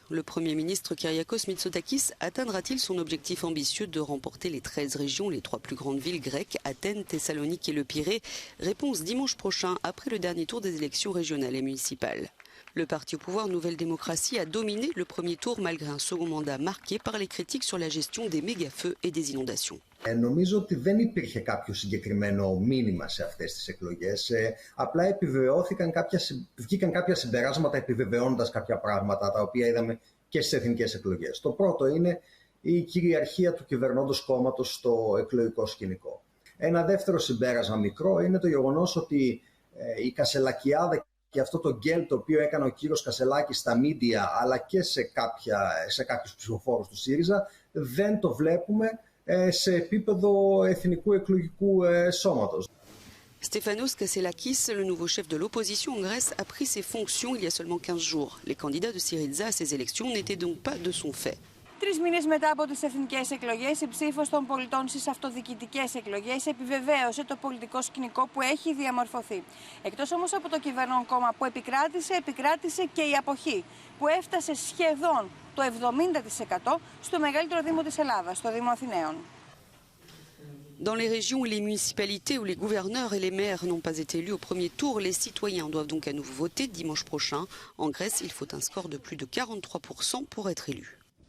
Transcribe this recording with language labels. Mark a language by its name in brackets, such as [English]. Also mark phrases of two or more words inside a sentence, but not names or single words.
[French] Le Premier ministre Kyriakos Mitsotakis atteindra-t-il son objectif ambitieux de remporter les 13 régions, les 3 plus grandes villes grecques, Athènes, Thessalonique et le Pirée? Réponse dimanche prochain, après le dernier tour des élections régionales et municipales. Le parti au pouvoir Nouvelle Démocratie a dominé le premier tour malgré un second mandat marqué par les critiques sur la gestion des méga-feux et des inondations. [Greek] Νομίζω ότι δεν υπήρχε κάποιο συγκεκριμένο μήνυμα σε αυτές τις εκλογές. Απλά βγήκαν κάποια συμπεράσματα επιβεβαιώνοντας κάποια πράγματα τα οποία είδαμε και στις εθνικές εκλογές. Το πρώτο είναι η κυριαρχία του κυβερνώντος κόμματος στο εκλογικό σκηνικό. Ένα δεύτερο συμπέρασμα μικρό είναι το γεγονός ότι η Κασελακιάδα και αυτό το γκέλ το οποίο έκανε ο κύριος Κασελάκης στα μίντια αλλά και σε κάποιους ψηφοφόρους του ΣΥΡΙΖΑ δεν το βλέπουμε σε επίπεδο εθνικού εκλογικού σώματος. [French] Stefanos Kasselakis, le nouveau chef de l'opposition en Grèce, a pris ses fonctions il y a seulement 15 jours. Les candidats de Syriza à ces élections n'étaient donc pas de son fait. [Greek] 3 μήνες μετά από τις εθνικές εκλογές, η ψήφος των πολιτών στις αυτοδιοικητικές εκλογές επιβεβαίωσε το πολιτικό σκηνικό που έχει διαμορφωθεί. Εκτός όμως από το κυβερνών κόμμα που επικράτησε και η αποχή, που έφτασε σχεδόν το 70% στο μεγαλύτερο δήμο της Ελλάδας, στο Δήμο Αθηναίων. [French] Dans les régions et les municipalités où les gouverneurs et les maires n'ont pas été élus au premier tour, les citoyens doivent donc à nouveau voter dimanche prochain. En Grèce, il faut un score de plus de 43% pour être élu.